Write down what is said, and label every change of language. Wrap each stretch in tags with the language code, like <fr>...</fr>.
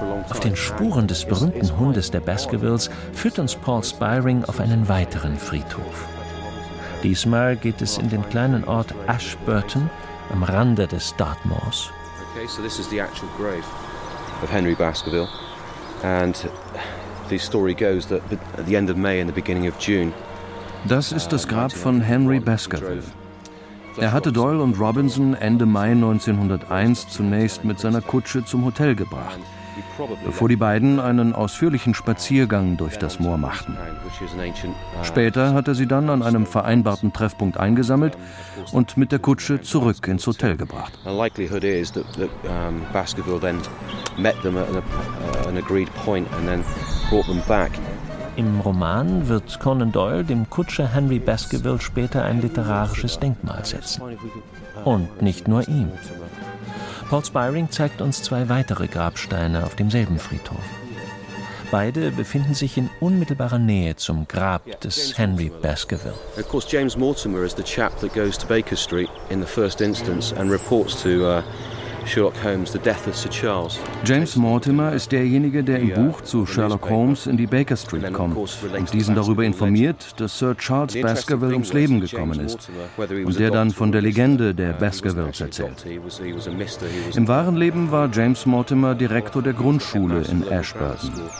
<de>Auf den Spuren des berühmten Hundes der Baskervilles führt uns Paul Spiring auf einen weiteren Friedhof. Diesmal geht es in den kleinen Ort Ashburton am Rande des Dartmoors.</de> <en>Okay, so this is the actual grave of Henry Baskerville. And the story goes that at the end of May and the beginning of June.</en> <de>Das ist das Grab von Henry Baskerville. Er hatte Doyle und Robinson Ende Mai 1901 zunächst mit seiner Kutsche zum Hotel gebracht, bevor die beiden einen ausführlichen Spaziergang durch das Moor machten. Später hat er sie dann an einem vereinbarten Treffpunkt eingesammelt und mit der Kutsche zurück ins Hotel gebracht.</de> <en>The likelihood is that Baskerville then met them at an agreed point and then brought them back.</en> <de>Im Roman wird Conan Doyle dem Kutscher Henry Baskerville später ein literarisches Denkmal setzen. Und nicht nur ihm. Paul Spiring zeigt uns zwei weitere Grabsteine auf demselben Friedhof. Beide befinden sich in unmittelbarer Nähe zum Grab des Henry Baskerville.</de> <en>Of course, James Mortimer is the chap that goes to Baker Street in the first instance and reports to Sherlock Holmes, the death of Sir Charles.</en> <de>James Mortimer ist derjenige, der im Buch zu Sherlock Holmes in die Baker Street kommt und diesen darüber informiert, dass Sir Charles Baskerville ums Leben gekommen ist und der dann von der Legende der Baskervilles erzählt. Im wahren Leben war James Mortimer Direktor der Grundschule in Ashburton.</de>